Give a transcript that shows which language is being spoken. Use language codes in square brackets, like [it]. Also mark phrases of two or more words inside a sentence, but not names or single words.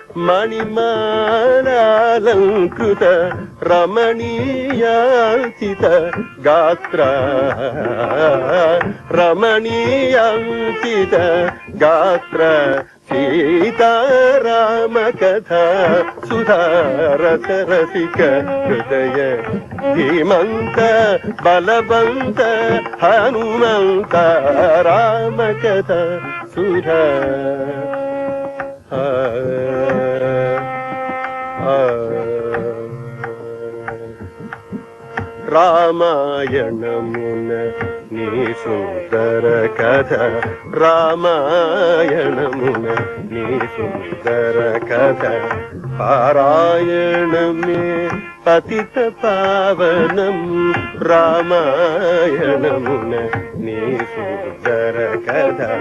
[sa] ಮಣಿಮಾಲಾಲಂಕೃತ ರಮಣೀಯಾಂಚಿತ ಗಾತ್ರ ರಮಣೀಯಾಂಚಿತ ಗಾತ್ರ ಸೀತಾರಾಮ ಕಥಾ ಸುಧಾರಸರಸಿಕ ಹೃದಯ ಧೀಮಂತ ಬಲವಂತ ಹನುಮಂತ ರಾಮ ಕಥಾ ಸುಧಾ [te] రామాయణమున నీ సుందర కథ రామాయణమున నీ సుందర కథ పారాయణమే పతిత పావనం రామాయణమున నీ సుందర కథ